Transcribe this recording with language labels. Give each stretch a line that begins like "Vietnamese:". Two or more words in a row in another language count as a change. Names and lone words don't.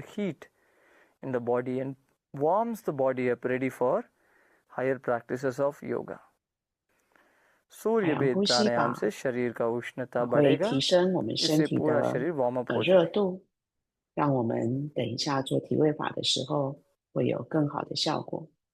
English: heat in the body and warms the body up ready for higher practices of yoga.
Chinese: 海
Hindi: सूर्य
Chinese: 洋
Hindi: भेद
Chinese: 呼吸
Hindi: प्राणायाम
Chinese: 法
Hindi: से शरीर का उष्णता
Chinese: 会
Hindi: बढ़ेगा
Chinese: 提升我们身
Hindi: जिससे
Chinese: 体
Hindi: पूरा
Chinese: 的
Hindi: शरीर
English: warm up
Hindi: हो
Chinese: 热
Hindi: जाए
Chinese: 度，让我们等一下做体位法的时候会有更好的效果。